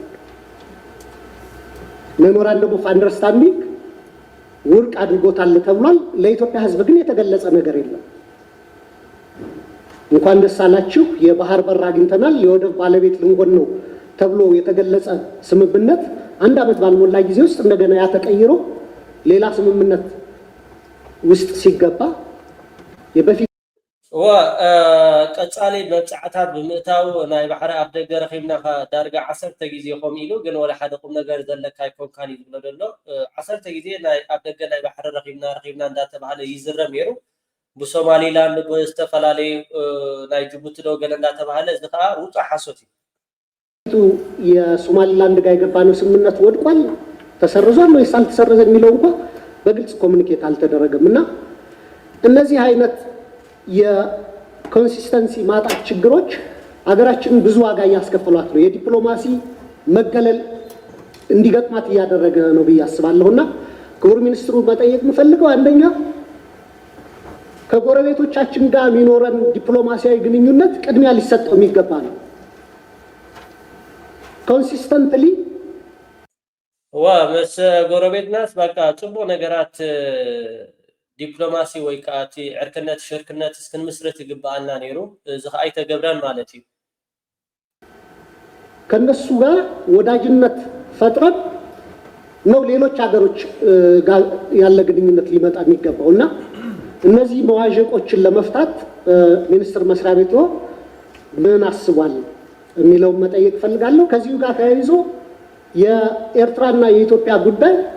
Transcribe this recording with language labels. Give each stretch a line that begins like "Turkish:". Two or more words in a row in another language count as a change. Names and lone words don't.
English: memorandum of understanding
Amharic: ውድቅ አድርጎታል ተብሏል። ለኢትዮጵያ ሕዝብ ግን የተገለጸ ነገር የለም። እንኳን ደስ አላችሁ የባህር በር አግኝተናል የወደብ ባለቤት ልንሆን ነው ተብሎ የተገለጸ ስምምነት አንድ ዓመት ባልሞላ ጊዜ ውስጥ እንደገና ያ ተቀይሮ ሌላ ስምምነት ውስጥ ሲገባ የበፊት
Tigrinya: ቀጻሊ መብፃዕታት ብምእታው ናይ ባሕሪ ኣብ ደገ ረኺብና ዳርጋ 10 ግዜ ከምኡ ኢሉ ግን ወላ ሓደ ቁም ነገር ዘለካ ይኮንካን እዩ ዝብሎ ዘሎ 10 ግዜ ኣብ ደገ ናይ ባሕሪ ረኺብና እንዳተባሃለ ይዝረም ነይሩ ብሶማሊላንድ ብዝተፈላለዩ ናይ ጅቡቲ ዶ ገለ እንዳተባሃለ እዚ ከዓ ውፃእ ሓሶት እዩ።
Amharic: የሶማሊላንድ ጋር የገባነው ስምምነት ወድቋል ተሰርዟል ወይስ አልተሰረዘ የሚለው እንኳን በግልጽ ኮሙኒኬት አልተደረገም እና እነዚህ አይነት የኮንሲስተንሲ ማጣት ችግሮች ሀገራችንን ብዙ ዋጋ እያስከፈሏት ነው። የዲፕሎማሲ መገለል እንዲገጥማት እያደረገ ነው ብዬ አስባለሁና ክቡር ሚኒስትሩ መጠየቅ የምፈልገው አንደኛ ከጎረቤቶቻችን ጋር የሚኖረን ዲፕሎማሲያዊ ግንኙነት ቅድሚያ ሊሰጠው የሚገባ ነው። ኮንሲስተንትሊ
Tigrinya: ምስ ጎረቤትናስ በቃ ፅቡቅ ነገራት ዲፕሎማሲ ወይ ከዓ እቲ ዕርክነት ሽርክነት እስክንምስረት ይግባአና ነይሩ እዚ ከዓ ኣይተገብረን ማለት እዩ።
Amharic: ከነሱ ጋር ወዳጅነት ፈጥረን ነው ሌሎች ሀገሮች ጋር ያለ ግንኙነት ሊመጣ የሚገባው እና እነዚህ መዋዠቆችን ለመፍታት ሚኒስትር መስሪያ ቤቱ ምን አስቧል የሚለውን መጠየቅ ፈልጋለሁ። ከዚሁ ጋር ተያይዞ የኤርትራና የኢትዮጵያ ጉዳይ